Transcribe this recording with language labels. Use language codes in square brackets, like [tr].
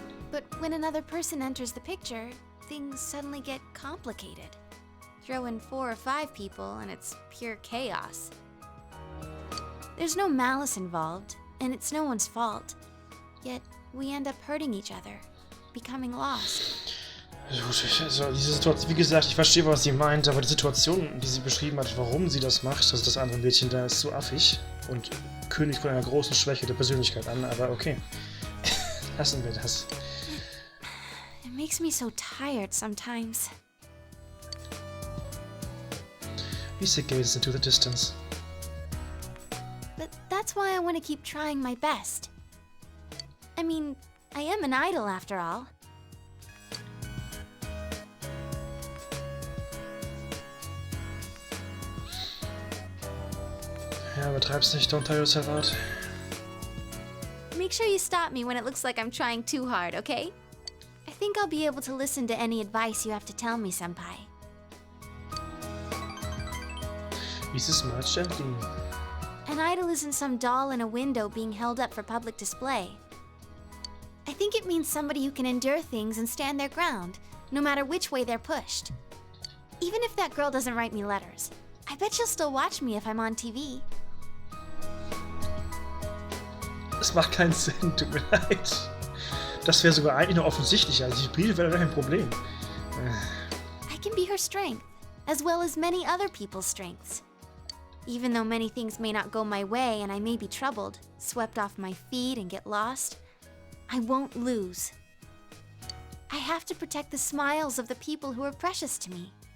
[en] But when another person enters the picture, things suddenly get complicated. Throw in 4 or 5 people and it's pure chaos. There's no malice involved, and it's no one's fault. Yet we end up hurting each other, becoming lost. [de] Also diese Situation, wie gesagt, ich verstehe, was sie meint, aber die Situation, die sie beschrieben hat, warum sie das macht, also das andere Mädchen da, ist so affig und kündigt von einer großen Schwäche der Persönlichkeit an, aber okay. Lassen wir das. [en] It makes me so tired sometimes. Lisa gazes into the distance. But that's why I want to keep trying my best. I mean, I am an idol after all. [de] Ja, übertreib's nicht, [en] don't tire yourself out. Make sure you stop me when it looks like I'm trying too hard, okay? I think I'll be able to listen to any advice you have to tell me, Senpai. Lisa smiles gently. An idol isn't some doll in a window being held up for public display. I think it means somebody who can endure things and stand their ground, no matter which way they're pushed. Even if that girl doesn't write me letters, I bet she'll still watch me if I'm on TV. [de] Das macht keinen Sinn, tut mir leid. Das wäre sogar eigentlich noch offensichtlicher. Also die Briefe wären kein Problem. [en] I can be her strength, as well as many other people's strengths. Even though many things may not go my way and I may be troubled, swept off my feet and get lost, I won't lose. I have to protect the smiles of the people who are precious to me.